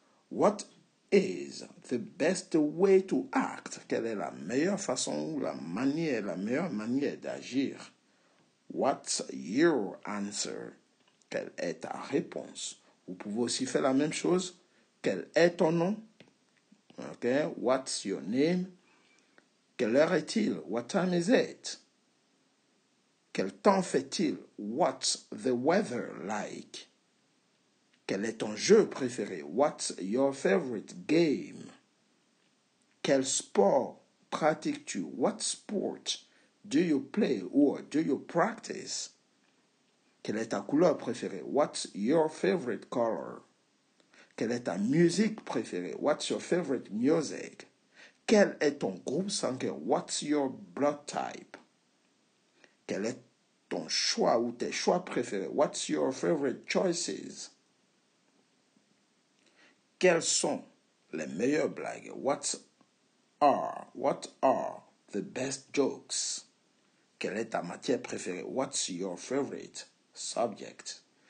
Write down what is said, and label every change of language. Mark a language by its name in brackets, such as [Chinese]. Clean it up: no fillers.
[English] What is the best way to act? [French] Quelle est la meilleure façon ou la meilleure manière d'agir? [English] What's your answer? [French] Quelle est ta réponse? Vous pouvez aussi faire la même chose. Quel est ton nom? Okay. [English] What's your name? [French] Quelle heure est-il? [English] What time is it? [French] Quel temps fait-il? [English] What's the weather like? [French] Quel est ton jeu préféré? [English] What's your favorite game? [French] Quel sport pratiques-tu? [English] What sport do you play or do you practice? [French] Quelle est ta couleur préférée? [English] What's your favorite color? [French] Quelle est ta musique préférée? [English] What's your favorite music? [French] Quel est ton groupe sanguin? [English] What's your blood type? [French] Quel est ton choix ou tes choix préférés? [English] What's your favorite choices? [French] Quelles sont les meilleures blagues? [English] What are the best jokes? [French] Quelle est ta matière préférée? [English] What's your favorite subject?